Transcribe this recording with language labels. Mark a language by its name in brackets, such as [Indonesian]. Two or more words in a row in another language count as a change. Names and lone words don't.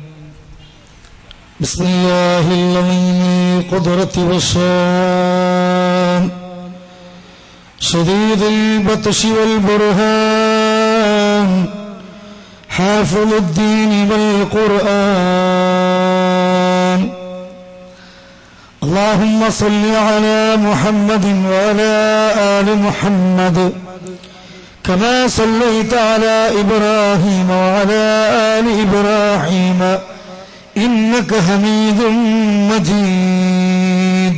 [Arabic] بسم الله العليم القدرة والشأن شديد البطش والبرهان حافظ الدين والقرآن. اللهم صل على محمد وعلى آل محمد كما صليت على إبراهيم وعلى آل إبراهيم إنك حميد مجيد.